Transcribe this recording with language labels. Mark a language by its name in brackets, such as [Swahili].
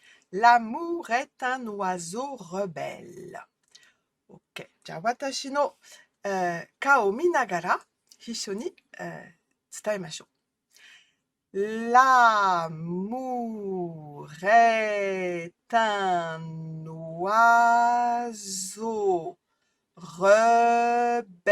[French] L'amour est un oiseau rebelle. [English] OK。 [Japanese] じゃあ私の、顔を見ながら一緒に、伝えましょう。 [French] L'amour est un oiseau rebelle.